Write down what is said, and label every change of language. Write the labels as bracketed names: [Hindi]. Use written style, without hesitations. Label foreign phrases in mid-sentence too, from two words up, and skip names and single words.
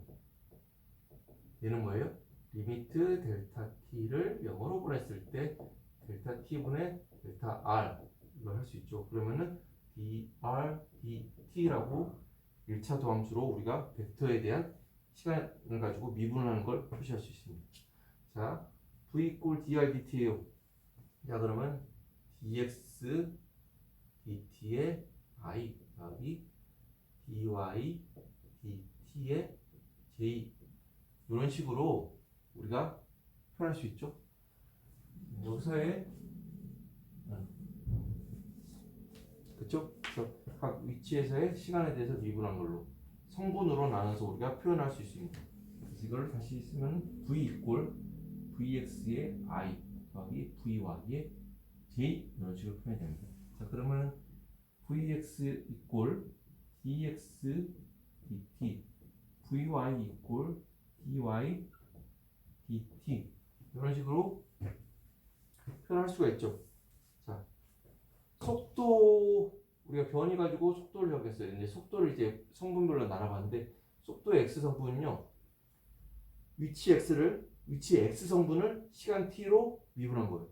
[Korean] 얘는 뭐예요? [English] limit delta T [Korean] 를 0으로 보냈을 때 델타 T분의 델타 R 이걸 할 수 있죠. 그러면은 dr dt라고 1차 도함수로 우리가 벡터에 대한 시간을 가지고 미분하는 걸 표시할 수 있습니다. 자, [English] v equal dr dt [Korean] 예요. 자, 그러면 dx dt의 i 더하기 dy dt의 j 이런 식으로 우리가 표현할 수 있죠. 여기서의 그쵸? 그래서 각 위치에서의 시간에 대해서 미분한 걸로 성분으로 나눠서 우리가 표현할 수 있습니다. 그래서 이걸 다시 쓰면 [English] v equal vx [Korean] 의 i 더하기 vy의 j 이런 식으로 표현이 됩니다. 자, 그러면 [English] vx equal dx dt vy equal dy dt [Korean] 이런 식으로 표현할 수가 있죠. 자, 속도 우리가 변이 가지고 속도를 적겠어요. 이제 속도를 이제 성분별로 나눠봤는데 속도의 x 성분은요, 위치 x 성분을 시간 t로 미분한 거예요.